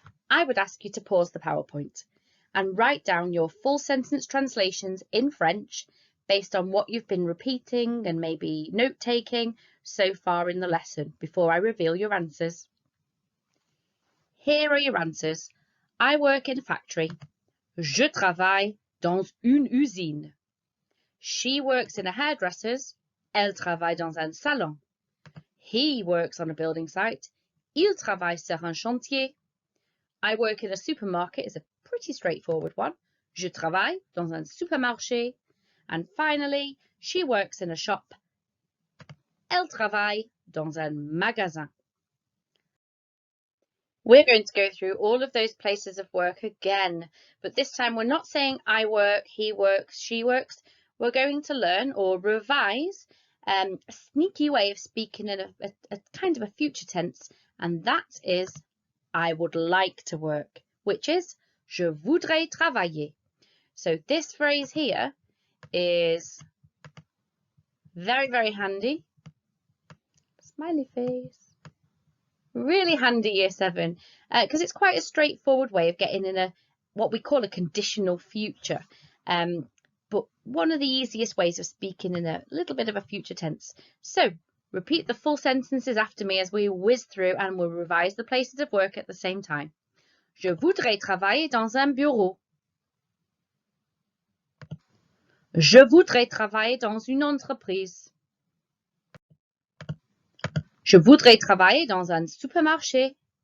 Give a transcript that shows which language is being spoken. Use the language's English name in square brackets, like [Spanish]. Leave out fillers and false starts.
[English] I would ask you to pause the PowerPoint and write down your full sentence translations in French based on what you've been repeating and maybe note-taking so far in the lesson before I reveal your answers. Here are your answers. I work in a factory. [French] Je travaille dans une usine. [English] She works in a hairdresser's. [French] Elle travaille dans un salon. [English] He works on a building site. [French] Il travaille sur un chantier. [English] I work in a supermarket is a pretty straightforward one. [French] Je travaille dans un supermarché. [English] And finally, she works in a shop. [French] Elle travaille dans un magasin. [English] We're going to go through all of those places of work again, but this time we're not saying I work, he works, she works. We're going to learn or revise a sneaky way of speaking in a kind of a future tense, and that is I would like to work, which is [French] je voudrais travailler. [English] So this phrase here is very, very handy. Smiley face. Really handy year 7 because it's quite a straightforward way of getting in what we call a conditional future. But one of the easiest ways of speaking in a little bit of a future tense. So repeat the full sentences after me as we whiz through and we'll revise the places of work at the same time. [French] Je voudrais travailler dans un bureau. Je voudrais travailler dans une entreprise. Je voudrais travailler dans un supermarché.